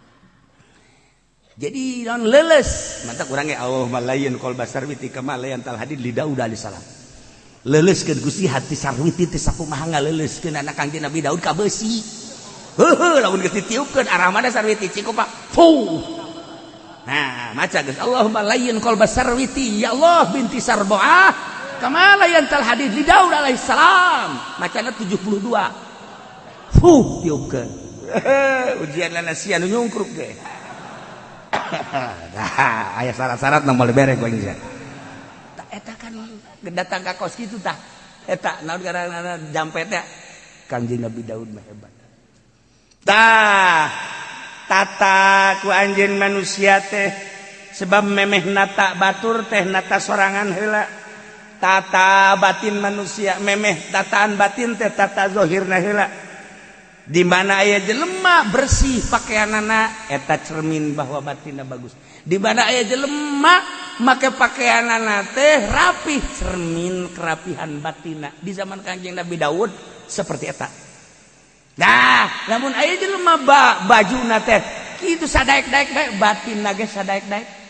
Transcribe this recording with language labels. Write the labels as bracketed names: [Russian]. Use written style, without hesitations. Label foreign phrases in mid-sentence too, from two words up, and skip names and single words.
[Sundanese] Jadi non leles mantak urang ge [Arabic] اللهم لين قلب سرويتي كما لينت الحديد لداود عليه السلام. [Sundanese] Leleskeun Gusti hati sarwiti teh sakumaha ngaleleskeun anak Kangjeng Nabi Daud ka besi. Heuheuh lamun geus ditiupkeun arah mana sarwiti cikupa. [Arabic] Fuh. [Sundanese] Nah, maca geus [Arabic] اللهم لين قلب سرويتي يا الله بنت سربوعة كما لينت الحديد لداود عليه السلام. [Sundanese] Macana 72. Fuh tiupkeun. Ujian lana sia nu nyungkruk ge. Nah, aya syarat-syarat nu moal bere ku aing sia. Eta kan datang ka kos kitu tah. Eta naon ngaranna jampe teh Kangjeng Nabi Daud mah hebat. Tah tata ku anjeun manusia teh sebab memeh nata batur teh nata sorangan heula. Tata batin manusia memeh tataan batin teh tata zahirna heula. Di mana aya jelema bersih pakaianana eta cermin bahwa batinna bagus. Di mana aya jelema make pakaianana teh rapih cermin kerapihan batinna. Di zaman Kangjeng Nabi Daud seperti eta. Nah, lamun aya jelema bajuna teh kitu sadaek-daek bae batinna ge sadaek-daek.